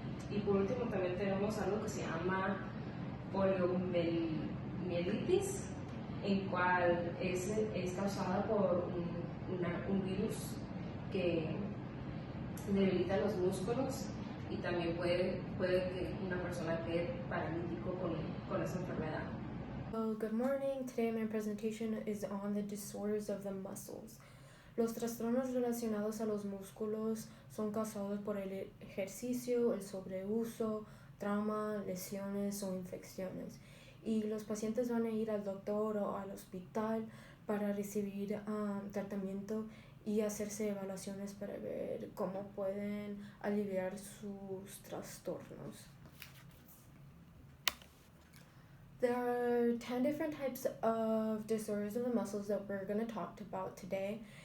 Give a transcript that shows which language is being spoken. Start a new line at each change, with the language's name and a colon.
Spanish: Y por último también tenemos algo que se llama poliomielitis, en cual es causada por un virus que debilita los músculos, y también puede que una persona quede paralítico con esa enfermedad.
English: Well, good morning. Today my presentation is on the disorders of the muscles.
Spanish: Los trastornos relacionados a los músculos son causados por el ejercicio, el sobreuso, trauma, lesiones o infecciones. Y los pacientes van a ir al doctor o al hospital para recibir tratamiento y hacerse evaluaciones para ver cómo pueden aliviar sus trastornos.
English: There are 10 different types of disorders of the muscles that we're going to talk about today.